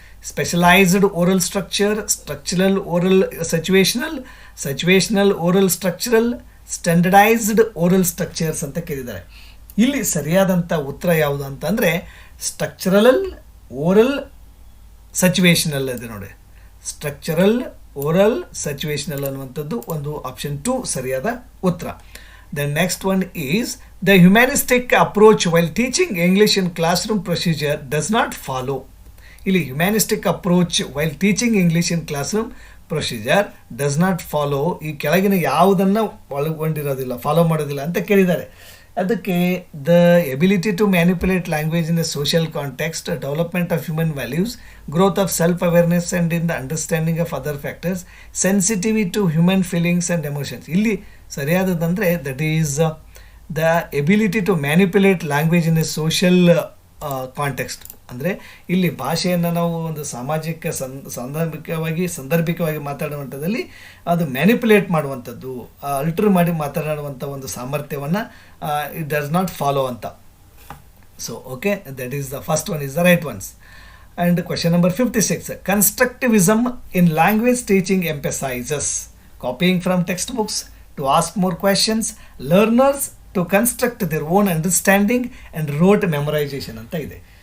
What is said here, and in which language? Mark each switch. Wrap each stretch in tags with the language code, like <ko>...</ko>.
<en>specialized oral structure, structural oral situational, situational oral structural, standardized oral structures</en> <kn>ಅಂತ ಕೇಳಿದ್ದಾರೆ. ಇಲ್ಲಿ ಸರಿಯಾದಂಥ ಉತ್ತರ ಯಾವುದು ಅಂತಂದರೆ ಸ್ಟ್ರಕ್ಚರಲ್ ಓರಲ್ ಸಿಚುವೇಶನಲ್ ಇದೆ ನೋಡಿ, ಸ್ಟ್ರಕ್ಚರಲ್ ಓರಲ್ ಸಿಚುವೇಶನಲ್ ಅನ್ನುವಂಥದ್ದು ಒಂದು ಆಪ್ಷನ್ 2 ಸರಿಯಾದ ಉತ್ತರ.</kn> <en>The next one is the humanistic approach while teaching English in classroom procedure does not follow.</en> <kn>ಇಲ್ಲಿ</kn> <en>humanistic approach while teaching English in classroom procedure does not follow,</en> <kn>ಈ ಕೆಳಗಿನ ಯಾವುದನ್ನು ಒಳಗೊಂಡಿರೋದಿಲ್ಲ, follow ಮಾಡೋದಿಲ್ಲ ಅಂತ ಕೇಳಿದ್ದಾರೆ. ಅದಕ್ಕೆ</kn> <en>The ability to manipulate language in a social context, development of human values, growth of self awareness and in the understanding of other factors, sensitivity to human feelings and emotions.</en> <kn>ಇಲ್ಲಿ ಸರಿಯಾದದಂದರೆ</kn> <en>That is the ability to manipulate language in a social context.</en> <kn>ಅಂದರೆ ಇಲ್ಲಿ ಭಾಷೆಯನ್ನು ನಾವು ಒಂದು ಸಾಮಾಜಿಕ ಸಂದರ್ಭಿಕವಾಗಿ ಮಾತಾಡುವಂಥದ್ದಲ್ಲಿ ಅದು manipulate ಮಾಡುವಂಥದ್ದು, ಅಲ್ಟ್ರ್ ಮಾಡಿ ಮಾತನಾಡುವಂಥ ಒಂದು ಸಾಮರ್ಥ್ಯವನ್ನು</kn> <en>it does not follow</en> <kn>ಅಂತ.</kn> <en>So okay, that is the first one is the right ones. And question number 56, constructivism in language teaching emphasizes copying from textbooks, to ask more questions, learners to construct their own understanding and rote memorization</en> <kn>ಅಂತ ಇದೆ.</kn>